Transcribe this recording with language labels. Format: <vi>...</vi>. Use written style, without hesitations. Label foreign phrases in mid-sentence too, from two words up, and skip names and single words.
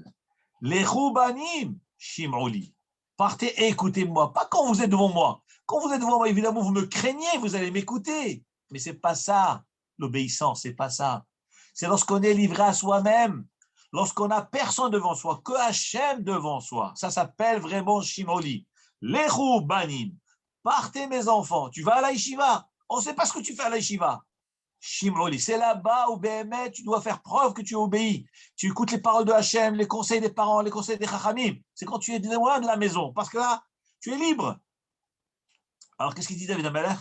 <fr>Les</fr> <he>בנים, שמעו לי.</he> <fr>Partez et écoutez-moi. Pas quand vous êtes devant moi. Quand vous êtes devant moi, évidemment, vous me craignez, vous allez m'écouter. Mais ce n'est pas ça, l'obéissance, ce n'est pas ça. C'est lorsqu'on est livré à soi-même, lorsqu'on n'a personne devant soi, que Hachem devant soi. Ça s'appelle vraiment shim'oli.</fr> <he>לכו בנים.</he> <fr>Partez mes enfants. Tu vas à la yeshiva. On ne sait pas ce que tu fais à la yeshiva. Shim'oli. C'est là-bas où Béhémet, tu dois faire preuve que tu obéis. Tu écoutes les paroles de Hachem, les conseils des parents, les conseils des chachamim. C'est quand tu es loin de la maison. Parce que là, tu es libre. Alors, qu'est-ce qu'il dit David Amelech?</fr>